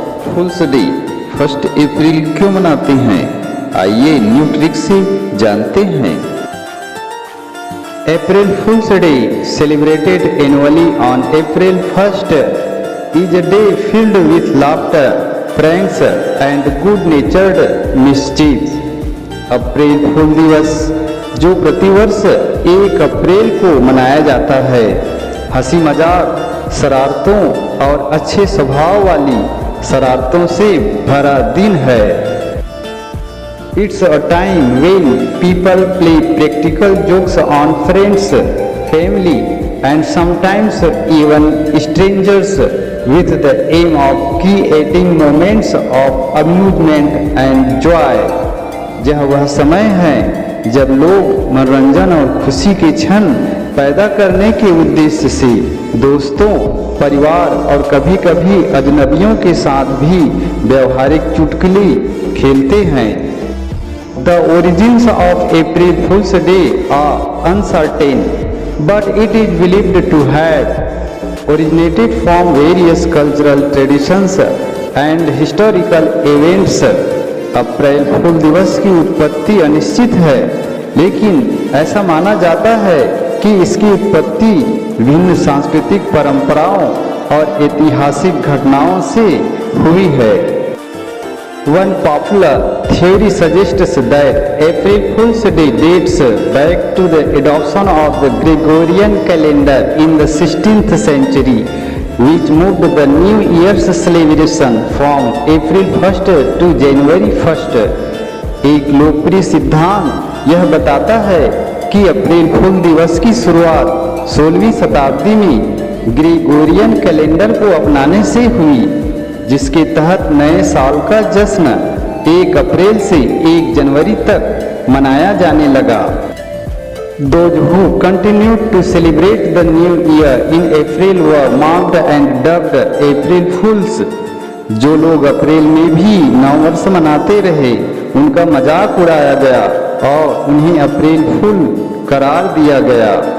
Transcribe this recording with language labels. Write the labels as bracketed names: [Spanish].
[Hindi] फूल्स day 1 अप्रैल क्यों मनाते हैं, आइए न्यू ट्रिक से जानते हैं। [English] April fools day celebrated annually on April 1 is a day filled with laughter, pranks and good-natured mischief। [Hindi] अप्रैल फूल दिवस जो प्रतिवर्ष 1 अप्रैल को मनाया जाता है, हंसी मजाक, शरारतों और अच्छे स्वभाव वाली शरारतों से भरा दिन है। [English] It's a time when people play practical jokes on friends, family and sometimes even strangers with the aim of creating moments of amusement and joy। [Hindi] यह वह समय है जब लोग मनोरंजन और खुशी के क्षण पैदा करने के उद्देश्य से दोस्तों, परिवार और कभी कभी अजनबियों के साथ भी व्यवहारिक चुटकुले खेलते हैं। [English] The origins of April Fool's Day are uncertain, but it is believed to have originated from various cultural traditions and historical events। [Hindi] अप्रैल फूल दिवस की उत्पत्ति अनिश्चित है, लेकिन ऐसा माना जाता है कि इसकी उत्पत्ति विभिन्न सांस्कृतिक परंपराओं और ऐतिहासिक घटनाओं से हुई है। [English] One popular theory suggests that April Fool's Day dates back to the adoption of the Gregorian calendar in the 16th century, which moved the New Year's celebration from April 1st to January 1st। [Hindi] एक लोकप्रिय सिद्धांत यह बताता है कि अप्रैल फूल दिवस की शुरुआत 16वीं शताब्दी में ग्रेगोरियन कैलेंडर को अपनाने से हुई, जिसके तहत नए साल का जश्न 1 अप्रैल से 1 जनवरी तक मनाया जाने लगा। [English] Those who continued to celebrate the new year in April were mocked and dubbed April Fools। [Hindi] जो लोग अप्रैल में भी नववर्ष मनाते रहे, उनका मजाक उड़ाया गया और उन्हें अप्रैल फूल करार दिया गया।